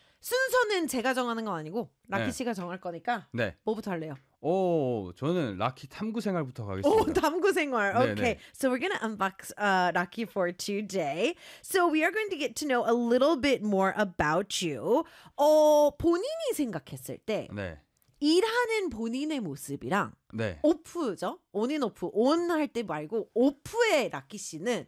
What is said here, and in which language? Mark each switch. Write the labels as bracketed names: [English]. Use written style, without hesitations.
[Korean] 순서는 제가 정하는 건 아니고 락키 네. 씨가 정할 거니까 네. 뭐부터 할래요? 오, 저는 락키 탐구 생활부터 가겠습니다. 오, 탐구 생활. 네, okay. 네. [English] So we're going to unbox Rocky for today. So we are going to get to know a little bit more about you. [Korean] 본인이 생각했을 때 네. 일하는 본인의 모습이랑 네. 오프죠? 온인 오프. 온 할 때 말고 오프의 락키 씨는